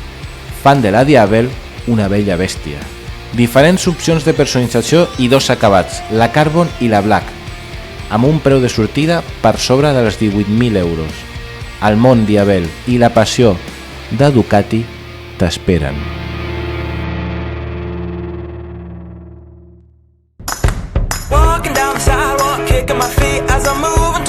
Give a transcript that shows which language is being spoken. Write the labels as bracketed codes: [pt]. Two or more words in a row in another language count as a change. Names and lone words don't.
[ca] Fan de la Diavel una bella bèstia. Diferents opcions de personalització i dos acabats, la Carbon i la Black, amb un preu de sortida per sobre dels 18.000 euros. El món Diavel i la passió de Ducati t'esperen. [en] Walking down the sidewalk, kicking my feet as I move.